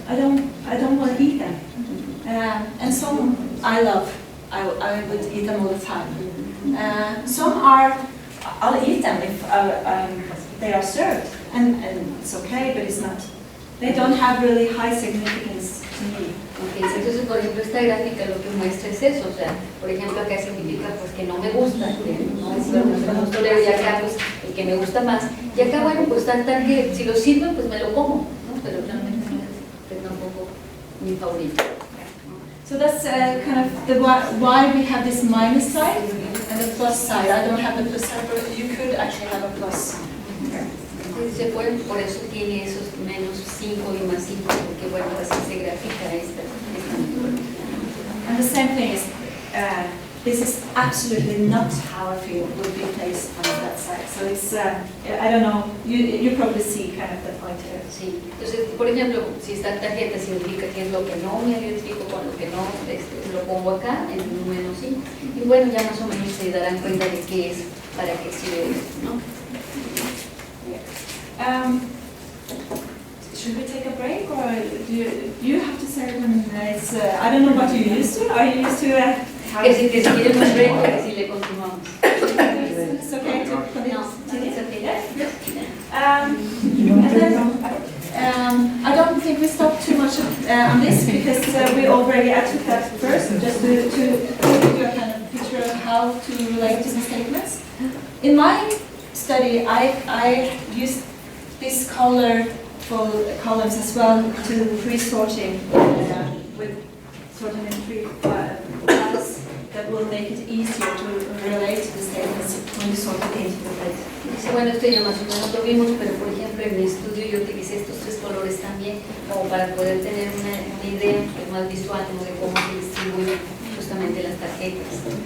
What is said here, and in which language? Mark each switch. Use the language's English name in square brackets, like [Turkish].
[English] I don't want to eat them. And some I love. I would eat them all the time. Some are, I'll eat them if they are served, and it's okay, but it's not. They don't have really high significance to me. [Spanish] Okay, entonces, por ejemplo, esta gráfica lo que muestra es eso, o sea, por ejemplo, acá significa pues que no me gusta, que no es lo que me gusta leer, y acá pues el que me gusta más, y acá bueno, pues tan que si lo sirven pues me lo como, ¿no? Pero realmente es tampoco mi favorito. [English] So that's kind of why we have this minus side and the plus side. I don't have the plus side, but you could actually have a plus. [Spanish] Por eso tiene esos menos 5 y más 5, porque bueno, así se grafica esta metodología. [English] And the same thing is this is absolutely not how I feel would be placed on that side. So it's, I don't know, you probably see kind of the point here. [Spanish] Sí, entonces, por ejemplo, si esta tarjeta significa que es lo que no me identifico con lo que no, lo pongo acá en el número 5. Y bueno, ya más o menos se darán cuenta de qué es, para qué sirve esto, ¿no? [English] Should we take a break, or do you have to say when it's, I don't know what you're used to. Are you used to [Spanish] Que si quieren un break o que si le continuamos. [English] It's okay to continue. No, it's okay. And then, I don't think we stop too much on this because we already took that first, just to give you a kind of picture of how to relate to the statements. In my study, I used this colorful columns as well to pre-sorting with sorting in three files that will make it easier to relate to the statements when you sort it into the plate. [Spanish] Dice, bueno, esto ya más o menos lo vimos, pero por ejemplo en mi estudio yo utilicé estos tres colores también como para poder tener una idea más visual, ¿no?, de cómo se distribuyen justamente las tarjetas.